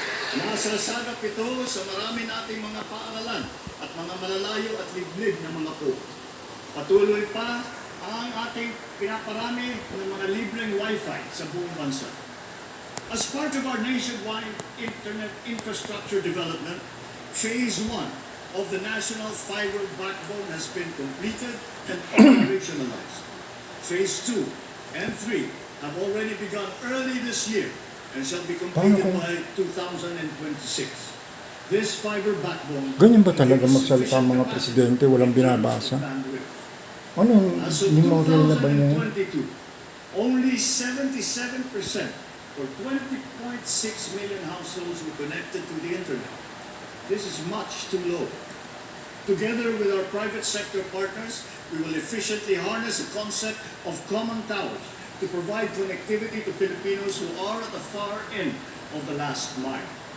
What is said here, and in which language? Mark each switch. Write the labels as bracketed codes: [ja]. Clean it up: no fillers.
[tl] Nasasagap ito sa marami nating mga paaralan at mga malalayo at liblib na mga po. Patuloy pa ang ating pinaparami ng mga libreng Wi-Fi sa buong bansa. [en] As part of our nationwide internet infrastructure development, Phase 1 of the National Fiber Backbone has been completed and operationalized. Phase 2 and 3 have already begun early this year and shall be completed by 2026. This fiber backbone [tl] Ganyan ba talaga magsalita ang mga presidente, walang binabasa? Ano yung [en] As of [tl] memorial na ba niya? [en] 2022, only 77% or 20.6 million households were connected to the internet. This is much too low. Together with our private sector partners, we will efficiently harness the concept of common towers to provide connectivity to Filipinos who are at the far end of the last mile.